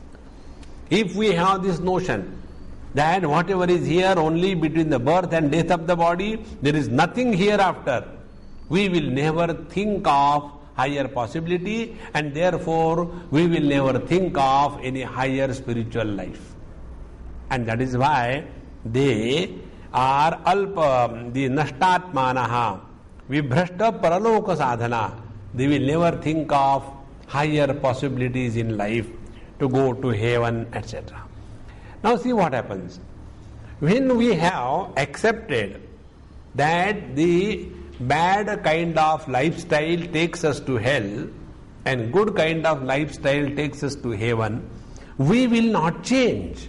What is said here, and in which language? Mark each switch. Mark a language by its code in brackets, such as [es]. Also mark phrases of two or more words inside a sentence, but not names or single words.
[en] If we have this notion that whatever is here only between the birth and death of the body, there is nothing hereafter, we will never think of higher possibility, and therefore we will never think of any higher spiritual life. And that is why they are alpa, the [sa] nashtatmanaha, vibhrashta paraloka sadhana. [en] They will never think of higher possibilities in life to go to heaven, etc. Now see what happens. When we have accepted that the bad kind of lifestyle takes us to hell and good kind of lifestyle takes us to heaven, we will not change.